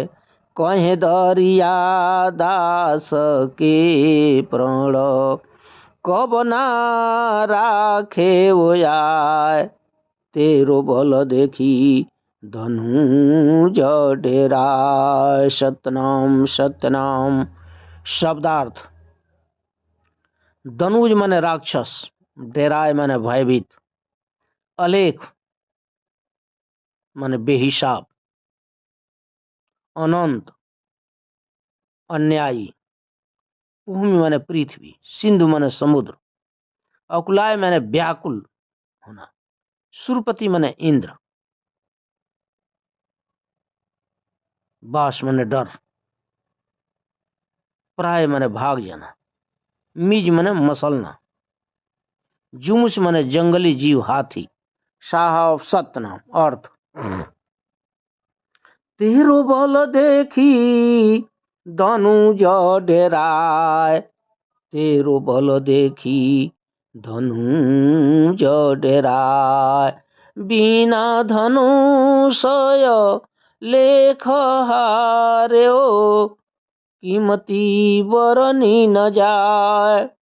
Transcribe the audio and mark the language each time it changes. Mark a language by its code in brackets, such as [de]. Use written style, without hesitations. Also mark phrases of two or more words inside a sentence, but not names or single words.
[hi] कहे दरिया दास के प्रण, कब ना राखे वो आय। तेरो बल देखी धनुज डेराय। सतनाम सतनाम। शब्दार्थ: धनुज माने राक्षस, डेराय माने भयभीत, अलेख माने बेहिसाब, अनंत अन्यायी, भूमि माने पृथ्वी, सिंधु माने समुद्र, अकुलाय माने व्याकुल होना, सुरपति माने इंद्र, बास माने डर, प्राय माने भाग जाना, मिज माने मसलना, जुमुस माने जंगली जीव हाथी। साहब सतनाम। अर्थ: तेरो बल देखी धनुज डेराय। तेरो बल देखी धनुज डेराय। बिना धनुषय लेख हार्यो, कीमती बरनी न जाय।